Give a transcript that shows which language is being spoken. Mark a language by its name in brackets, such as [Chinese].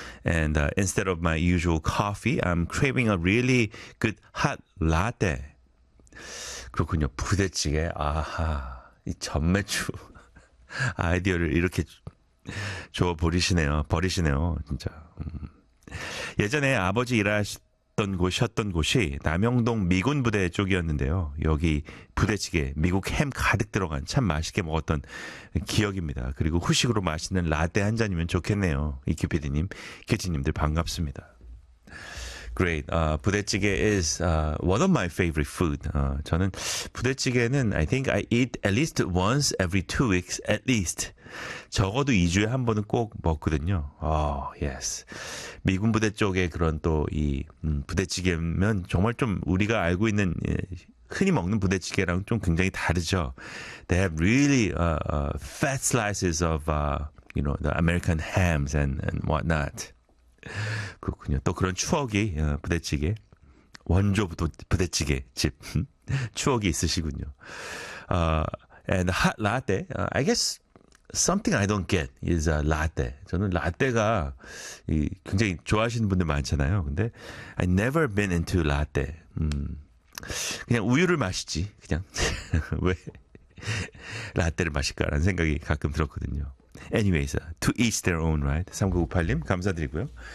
[English] And instead of my usual coffee, I'm craving a really good hot latte. [Korean] 그렇군요. 부대찌개. 아하. 이 전매추 아이디어를 이렇게 버리시네요. 진짜. 예전에 아버지 일하셨던 곳이었던 곳이 남영동 미군부대 쪽이었는데요. 여기 부대찌개, 미국 햄 가득 들어간 참 맛있게 먹었던 기억입니다. 그리고 후식으로 맛있는 라떼 한 잔이면 좋겠네요. 이큐피디님, 키치님들 반갑습니다. [English] Great. 부대찌개 is one of my favorite food. [Korean] 저는 부대찌개는 [English] I think I eat at least once every 2 weeks at least. [Korean] 적어도 2주에 한 번은 꼭 먹거든요. [English] Oh, yes. [Korean] 미군 부대 쪽에 그런 또 이 부대찌개면 정말 좀 우리가 알고 있는 흔히 먹는 부대찌개랑 좀 굉장히 다르죠. [English] They have really fat slices of you know, the American hams and whatnot. [Korean] 그렇군요. 또 그런 추억이 부대찌개 원조 부대찌개 집 추억이 있으시군요. [English] And hot latte, I guess something I don't get is a latte. [Korean] 저는 라떼가 굉장히 좋아하시는 분들 많잖아요. [English] 근데 I never been into latte. [Korean] 그냥 우유를 마시지 그냥 왜 라떼를 마실까라는 생각이 가끔 들었거든요. [English] Anyways, to each their own, right? [Korean] 3958님 감사드리고요.